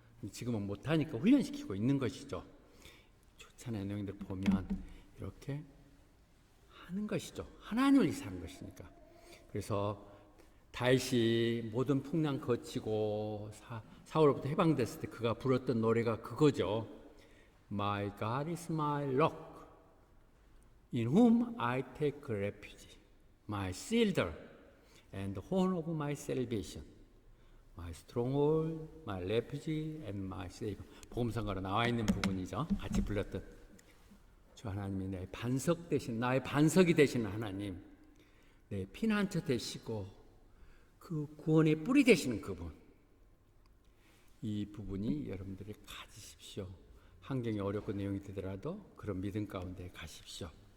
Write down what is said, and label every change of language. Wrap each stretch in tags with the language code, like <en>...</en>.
<ko>지금은 못하니까 훈련시키고 있는 것이죠. 좋잖아요. 내용들 보면 이렇게 하는 것이죠. 하나님을 위해서 하는 것이니까. 그래서 다윗이 모든 풍랑 거치고 사울로부터 해방됐을 때 그가 불렀던 노래가 그거죠.</ko> <en>My God is my rock, in whom I take refuge, my shield and horn of my salvation, my stronghold, my refuge and my savior.</en> <ko>복음성가로 나와 있는 부분이죠. 같이 불렀던 주 하나님이 내 반석 되신 나의 반석이 되시는 하나님, 내 피난처 되시고 그 구원의 뿌리 되시는 그분. 이 부분이 여러분들이 가지십시오. 환경이 어렵고 내용이 되더라도 그런 믿음 가운데 가십시오.</ko>